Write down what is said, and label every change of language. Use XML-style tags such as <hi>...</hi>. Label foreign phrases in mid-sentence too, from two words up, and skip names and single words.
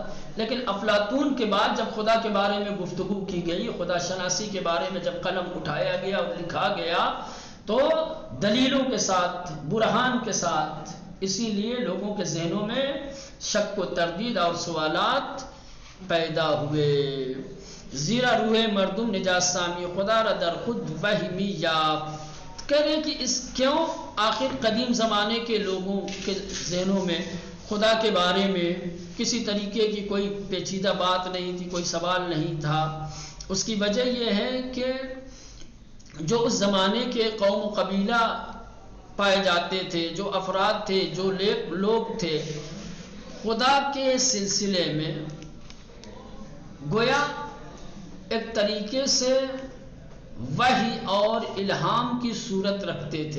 <ur>لیکن افلاطون کے بعد جب خدا کے بارے میں گفتگو کی گئی، خدا شناسی کے بارے میں جب قلم اٹھایا گیا اور لکھا گیا تو دلیلوں کے ساتھ، برہان کے ساتھ، اسی لیے لوگوں کے ذہنوں میں شک و تردید اور سوالات پیدا ہوئے.</ur> <fa>زیرا روح مردم نجات سامی خدا را در خود وہمی یافت.</fa> <ur>کہہ رہے کہ اس کیوں آخر قدیم زمانے کے لوگوں کے ذہنوں میں خدا کے بارے میں کسی طریقے کی کوئی پیچیدہ بات نہیں تھی، کوئی سوال نہیں تھا. اس کی وجہ یہ ہے کہ جو اس زمانے کے قوم و قبیلہ پائے جاتے تھے، جو افراد تھے، جو لوگ تھے، خدا کے سلسلے میں گویا ایک طریقے سے وحی اور الہام کی صورت رکھتے تھے.</ur>